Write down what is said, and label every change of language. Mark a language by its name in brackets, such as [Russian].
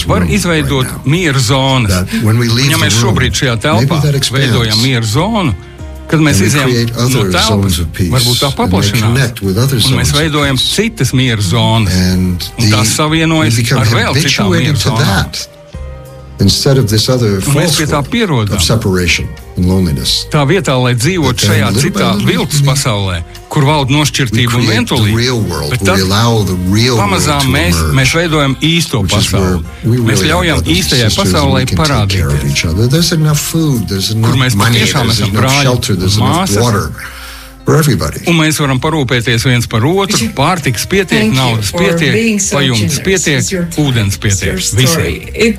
[Latvian] Var izveidot mieru zonas. Ja mēs šobrīd šajā telpā veidojam mieru zonu, kad mēs izejam no telpas, varbūt tā paplašinās, un mēs veidojam citas mieru zonas, un tās savienojas ar vēl citām mieru zonām. [English] Instead of this other false of separation and loneliness. [Latvian] Tā vietā, lai dzīvot šajā citā viltus pasaulē, kur valda nošķirtība un vientulība, bet tad pamazām mēs veidojam īsto pasauli. Mēs ļaujam īstajai pasaulē parādīties, kur mēs patiešām esam brāļi, māsas, un mēs varam parūpēties viens par otru, pārtikas pietiek, naudas pietiek, pajumtas pietiek, ūdens pietiek, visiem.